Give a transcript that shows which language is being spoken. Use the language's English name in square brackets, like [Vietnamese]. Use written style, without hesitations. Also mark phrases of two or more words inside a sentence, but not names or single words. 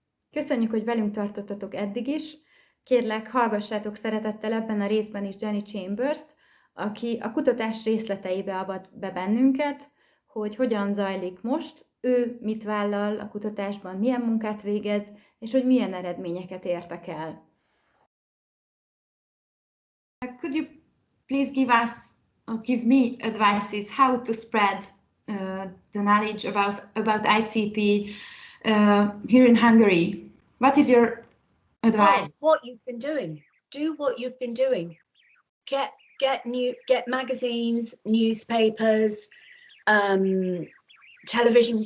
[Hungarian] Köszönjük, hogy velünk tartottatok eddig is. Kérlek, hallgassátok szeretettel ebben a részben is Jenny Chambers-t, aki a kutatás részleteibe avat be bennünket, hogy hogyan zajlik most, ő mit vállal a kutatásban, milyen munkát végez, és hogy milyen eredményeket értek el. [English] Could you please give me advices how to spread the knowledge about ICP here in Hungary? What is your advice? Oh, what you've been doing. Do what you've been doing. Get magazines, newspapers, television.